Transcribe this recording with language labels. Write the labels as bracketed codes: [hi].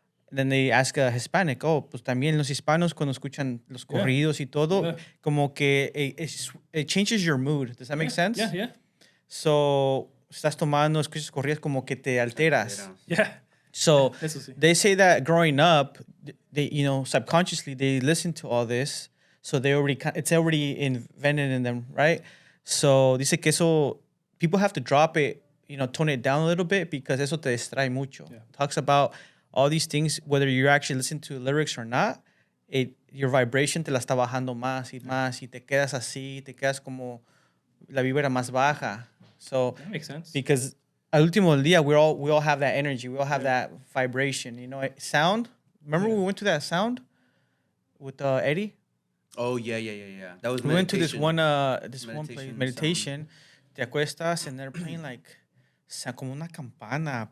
[en] Then they ask a Hispanic, oh, [es] pues también los hispanos cuando escuchan los corridos y todo, [en] Yeah. [es] como que [en] it changes your mood. Does that make sense? Yeah. [es] So, estás tomando, escuchas corridos como que te alteras. [en] Yeah. So, [es] Eso sí. [en] they say that growing up, they, you know, subconsciously they listen to all this, so it's already invented in them, right? So, [es] dice que eso, [en] people have to drop it tone it down a little bit because [es] eso te distrae mucho. [en] Yeah. Talks about all these things, whether you're actually listening to lyrics or not, your vibration [es] te la está bajando más y más y te quedas así, te quedas como la vibra más baja. [en] So That makes sense. because [es] al último del día, [en] we all have that energy, we all have that vibration. Sound. Remember we went to that sound with Eddie. Oh yeah. That was We went to this meditation. one place, Meditation meditation. [es] Te acuestas [en] and they're playing like [es] como una campana.